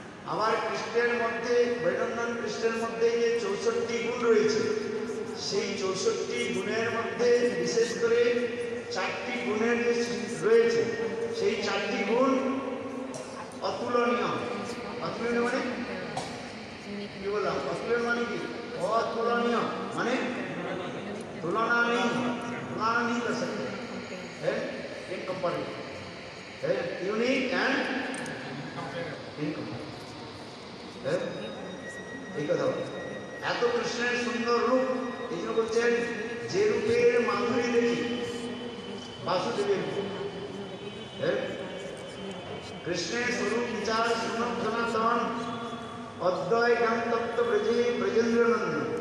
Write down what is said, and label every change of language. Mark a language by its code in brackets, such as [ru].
[bn] আবার কৃষ্ণের মধ্যে, বৈনন্দন কৃষ্ণের মধ্যে যে 64 গুণ রয়েছে, সেই 64 গুণের মধ্যে বিশেষ করে 4টি গুণের যে রয়েছে, সেই 4টি গুণ অতুলনীয়। অতুলনীয় মানে কি বললাম? অতুলনীয় মানে কি? অতুলনীয় মানে [hi] तुलना नहीं कर सकते है, इनकम्पेरेबल है, [en] unique and incomparable [hi] है। [bn] এই কথা এত কৃষ্ণের সুন্দর রূপ, এই জন্য বলছেন যে রূপের মাধুরী দেখি বাসুদেবের কৃষ্ণের স্বরূপ বিচার শুনক সনাতন অদ্বয় জ্ঞান তত্ত্ব ব্রজে ব্রজেন্দ্রনন্দন।